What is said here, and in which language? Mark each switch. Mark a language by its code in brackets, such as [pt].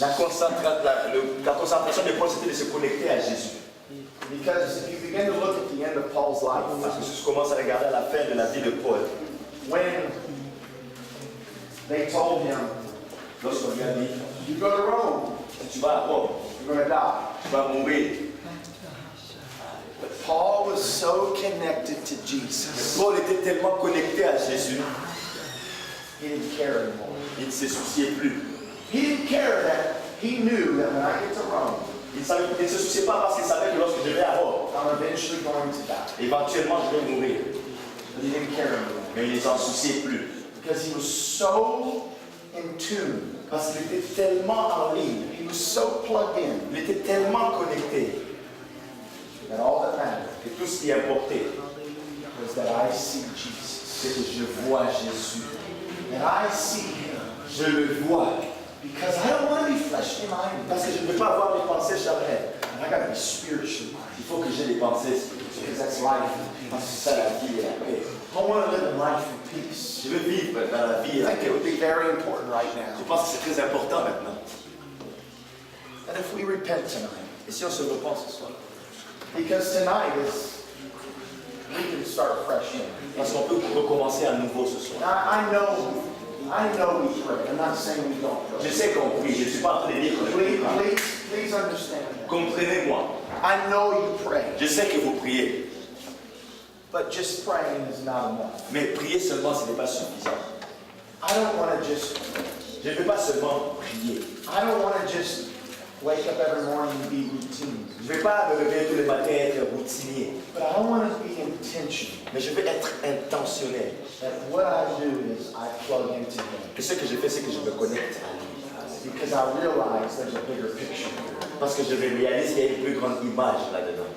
[fr] la concentration de Paul, c'était de se connecter à Jésus. [en] Because if you begin to look at the end of Paul's life, [fr] Parce que si tu commences à regarder à la fin de la vie de Paul, [en] when they told him, [fr] lorsqu'on lui a dit, [en] you go to Rome, [fr] tu vas à Rome, [en] you're going to die. [fr] tu vas mourir. [en] But Paul was so connected to Jesus, [fr] Paul était tellement connecté à Jésus, [en] he didn't care anymore. [fr] il ne se souciait plus. [en] He didn't care that he knew that when I get to Rome, [fr] Il ne se souciait pas parce qu'il savait que lorsque je vais à Rome, [en] I'm eventually going to die. [fr] éventuellement je vais mourir. [en] But he didn't care anymore. [fr] Mais il ne s'en souciait plus. [en] Because he was so in tune. [fr] Parce qu'il était tellement en ligne, [en] He was so plugged in [fr] il était tellement connecté, [en] that all that mattered [fr] que tout ce qui importait, [en] was that I see Jesus. [fr] c'est que je vois Jésus. [en] That I see him. [fr] Je le vois. [en] Because I don't want to be fleshly minded. [fr] Parce que je ne veux pas avoir des pensées charnelles. [en] I got to be spiritually minded. [fr] Il faut que j'ai des pensées [en] Because [fr] spirituelles. [en] that's life. [fr] Parce que c'est ça la vie et la paix. [en] I want to live in life in peace. [fr] Je veux vivre dans la vie et [en] I [fr] la [en] think [fr] paix. [en] it would be very important right [fr] Je [en] now [fr] pense que c'est très important maintenant. [en] that if we repent tonight, [fr] Et si on se repent ce soir? [en] because tonight is, we can start fresh in. [fr] Parce qu'on peut recommencer à nouveau ce soir. [en] I know we pray. I'm not saying we don't [fr] Je [en] pray. [fr] sais qu'on prie, je ne suis pas en train de dire qu'on ne prie pas. [en] Please understand that. [fr] Comprenez-moi. [en] I know you pray, [fr] Je sais que vous priez. [en] but just praying is not enough. [fr] Mais prier seulement, ce n'est pas suffisant. [en] I don't want to just, [fr] Je ne veux pas seulement prier. [en] I don't want to just wake up every morning and be routine. [fr] Je ne vais pas me lever tous les matins et être routinier. [en] But I want to be intentional. [fr] Mais je veux être intentionnel. [en] That what I do is I plug into Him. [fr] Et ce que je fais, c'est que je me connecte à lui. [en] Because I realize there's a bigger picture. [fr] Parce que je réalise qu'il y a une plus grande image là-dedans.